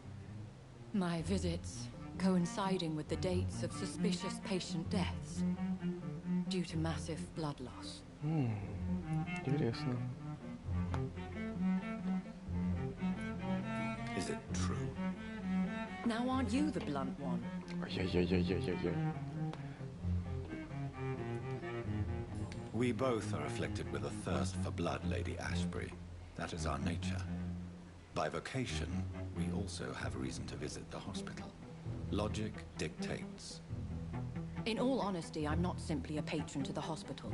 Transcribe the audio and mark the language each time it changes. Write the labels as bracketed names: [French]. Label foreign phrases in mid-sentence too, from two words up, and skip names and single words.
[English] My visits coinciding with the dates of suspicious patient deaths due to massive blood loss. [Russian] Интересно. [English] Is it true? Now aren't you the blunt one? Ай-яй-яй-яй-яй-яй. We both are afflicted with a thirst for blood, Lady Ashbury. That is our nature. By vocation, we also have reason to visit the hospital. Logic dictates. In all honesty, I'm not simply a patron to the hospital.